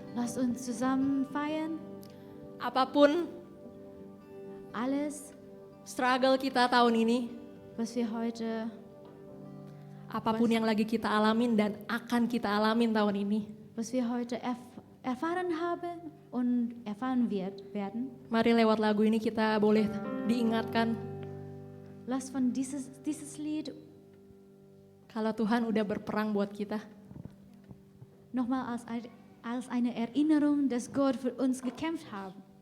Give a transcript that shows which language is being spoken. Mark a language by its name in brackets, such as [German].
[German] Lasst uns zusammen feiern. [Indonesian] Apapun [German] Alles, [Indonesian] struggle kita tahun ini, [German] was wir heute, [Indonesian] apapun yang lagi kita alamin dan akan kita alamin tahun ini, [German] was wir heute erfahren haben und erfahren werden. [Indonesian] mari lewat lagu ini kita boleh diingatkan [German] Lasst von dieses Lied [Indonesian] kalau Tuhan udah berperang buat kita. [German] nochmal als eine Erinnerung, dass Gott für uns gekämpft hat